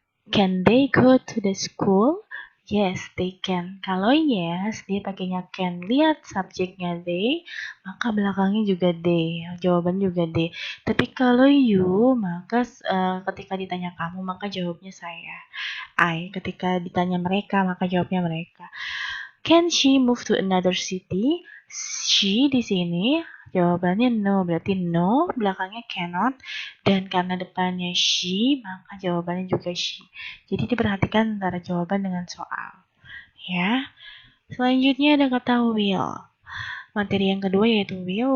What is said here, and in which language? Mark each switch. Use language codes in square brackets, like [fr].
[en] Can they go to the school? Yes, they can. [id] Kalau [en] yes, [id] dia pakainya [en] can. [id] Lihat subjeknya they, maka belakangnya juga they. Jawaban juga they. Tapi kalau you, maka ketika ditanya kamu, maka jawabnya saya. I. Ketika ditanya mereka, maka jawabnya mereka. [en] Can she move to another city? [id] She di sini jawabannya no, berarti no, belakangnya cannot, dan karena depannya she, maka jawabannya juga she. Jadi diperhatikan antara jawaban dengan soal. Ya. Selanjutnya ada kata will. Materi yang kedua yaitu will.